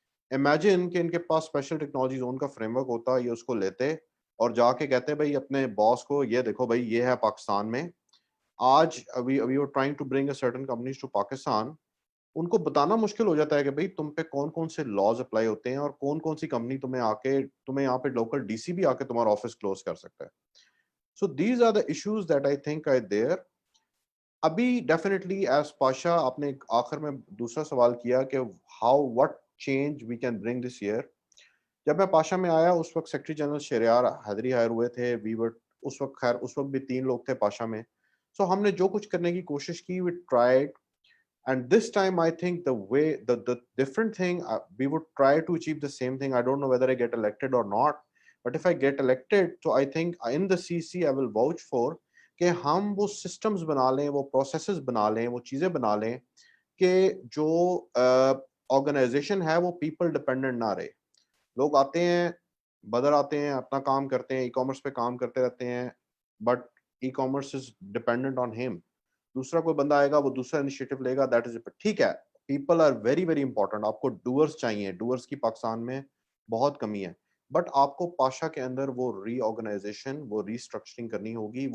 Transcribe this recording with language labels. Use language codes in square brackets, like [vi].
[ur] Imagine کہ ان کے پاس special technology zone کا فریم ورک ہوتا, یہ اس کو لیتے اور جا کے کہتے بھائی اپنے باس کو, یہ دیکھو بھائی یہ ہے پاکستان میں آج, [en] we were trying to bring a certain companies to [ur] Pakistan. ان کو بتانا مشکل ہو جاتا ہے کہ بھائی تم پہ کون کون سے لاز اپلائی ہوتے ہیں, اور کون کون سی کمپنی تمہیں یہاں پہ لوکل DC بھی آ کے تمہارا آفس کلوز کر سکتا ہے. [en] So these are the issues that I think are there. [ur] ابھی ڈیفینیٹلی ایز پاشا, آپ نے آخر میں دوسرا سوال کیا کہ [en] How what change we can bring this year. [ur] جب میں پاشا میں آیا اس وقت سیکرٹری جنرل شہریار حیدری ہائر ہوئے تھے. اس وقت خیر اس وقت بھی 3 لوگ تھے پاشا میں. سو ہم نے جو کچھ کرنے کی کوشش کی, [en] We tried, and this time I think the different thing, we would try to achieve the same thing. I don't know whether I get elected or not, but if I get elected, so I think in the CC I will vouch for [ur] کہ ہم وہ systems بنا لیں, وہ processes بنا لیں, وہ چیزیں بنا لیں کہ جو آرگنائزیشن ہے وہ پیپل ڈپینڈنٹ نہ رہے. لوگ آتے ہیں, بدر آتے ہیں, اپنا کام کرتے ہیں, ای کامرس پہ کام کرتے رہتے ہیں, [en] But e commerce is dependent on ہم. [ur] دوسرا کوئی بندہ آئے گا, وہ دوسرا انیشیٹو لے گا, دیٹ از ٹھیک ہے. [en] People are very very important. [ur] آپ کو ڈوئرس چاہیے, ڈوئرس کی پاکستان میں بہت کمی ہے, بٹ آپ کو پاشا کے اندر وہ ری آرگنائزیشن, وہ ری اسٹرکچرنگ کرنی ہوگی.